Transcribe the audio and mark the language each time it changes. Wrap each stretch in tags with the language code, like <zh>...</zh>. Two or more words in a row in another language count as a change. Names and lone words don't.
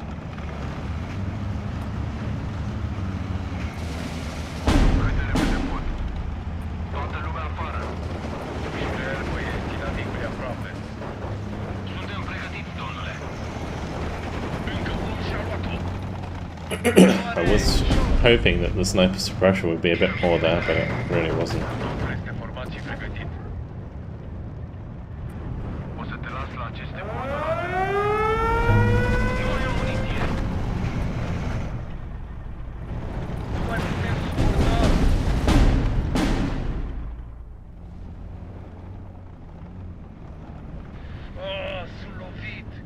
<ro>Cât de repede pot. Toată lumea afară. Mișcări, băieți, inamicul e aproape. Suntem pregătiți, domnule. Încă unul și-a luat-o.</ro> <en>I was hoping that the sniper suppression would be a bit more there, but it really wasn't.</en> <ro>Totul este format și pregătit. O să te las la aceste coordonate. Nu mai am muniție. Nu mai putem suporta. Sunt lovit.</ro>